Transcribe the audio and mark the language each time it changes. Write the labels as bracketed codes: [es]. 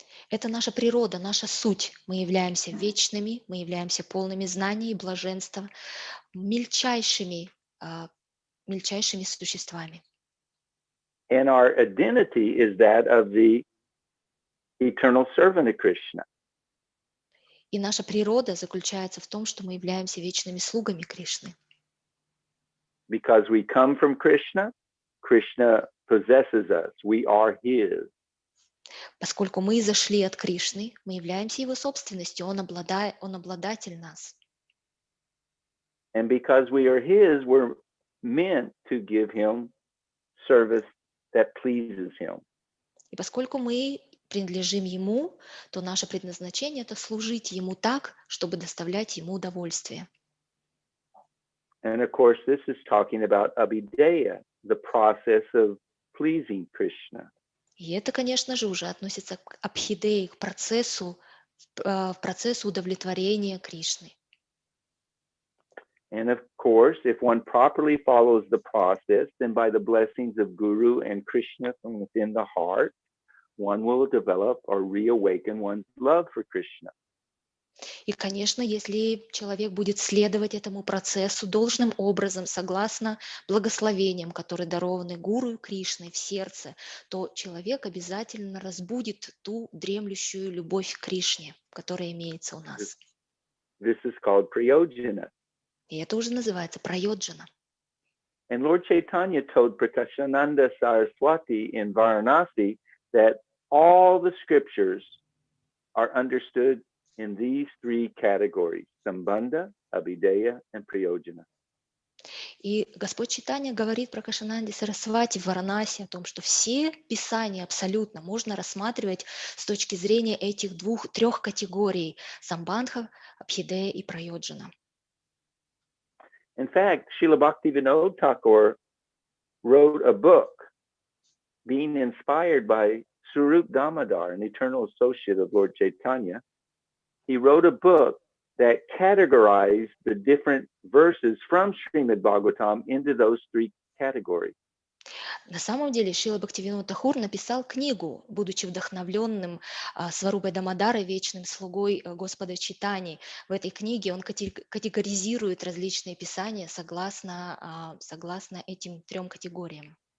[ru] Это наша природа, наша суть. Мы являемся вечными, мы являемся полными знаний и блаженства, мельчайшими существами. [en] And our identity is that of the eternal servant of Krishna. [ru] И наша природа заключается в том, что мы являемся вечными слугами Кришны. [en] Because we come from Krishna, Krishna possesses us. We are his. [ru] Поскольку мы изошли от Кришны, мы являемся его собственностью, он обладатель нас. [en] And because we are his, we're meant to give him service that pleases him. [ru] И поскольку мы принадлежим ему, то наше предназначение – это служить ему так, чтобы доставлять ему удовольствие. [en] And of course, this is talking about abhideya, the process of pleasing Krishna. [ru] И это, конечно же, уже относится к абхидее, к процессу удовлетворения Кришны. [en] And of course, if one properly follows the process, then by the blessings of Guru and Krishna from within the heart, one will develop or reawaken one's love for Krishna. [ru] И, конечно, если человек будет следовать этому процессу должным образом, согласно благословениям, которые дарованы Гуру и Кришной в сердце, то человек обязательно разбудит ту дремлющую любовь к Кришне, которая имеется у нас. [en] This is called prayojana. [ru] И это уже называется прайоджана. [en] And Lord Chaitanya told Prakashananda Saraswati in Varanasi that all the scriptures are understood in these three categories: Sambandha, Abhideya, and Prayojana. [ru] И Господь Чайтанья говорит про Кашананде Сарасвати в Варанаси о том, что все писания абсолютно можно рассматривать с точки зрения этих трех категорий – Самбандха, Абхидея и Прайоджана. [en] In fact, Srila Bhaktivinoda Thakur wrote a book being inspired by Swarup Damodar, an eternal associate of Lord Chaitanya. He wrote a book that categorized the different verses from Srimad Bhagavatam into those three categories. [ru] На самом деле Шрила Бхактивинода Тхакур написал книгу, будучи вдохновленным Сварупой Дамодарой, вечным слугой Господа Чайтаньи. В этой книге он категоризирует различные писания согласно этим трем категориям.